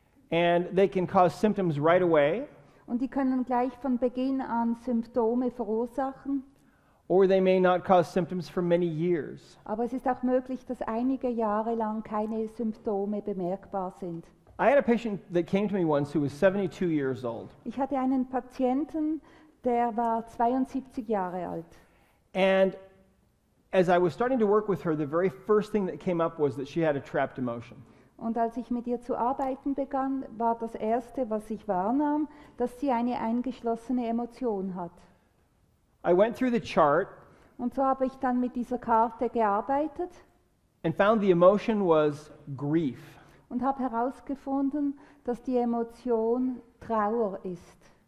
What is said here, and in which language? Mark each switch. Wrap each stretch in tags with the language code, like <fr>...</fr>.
<en>And they can cause symptoms right away,</en> <de>Und die können gleich von Beginn an Symptome verursachen.</de> <en>or they may not cause symptoms for many years.</en> <de>Aber es ist auch möglich, dass einige Jahre lang keine Symptome bemerkbar sind.</de> <en>I had a patient that came to me once who was 72 years old.</en> <de>Ich hatte einen Patienten, der war 72 Jahre alt.</de> <en>And as I was starting to work with her, the very first thing that came up was that she had a trapped emotion.</en> <de>Und als ich mit ihr zu arbeiten begann, war das Erste, was ich wahrnahm, dass sie eine eingeschlossene Emotion hat.</de> <en>I went through the chart</en> <de>Und so habe ich dann mit dieser Karte gearbeitet</de> <en>and found the emotion was grief.</en> <de>und habe herausgefunden, dass die Emotion Trauer ist.</de>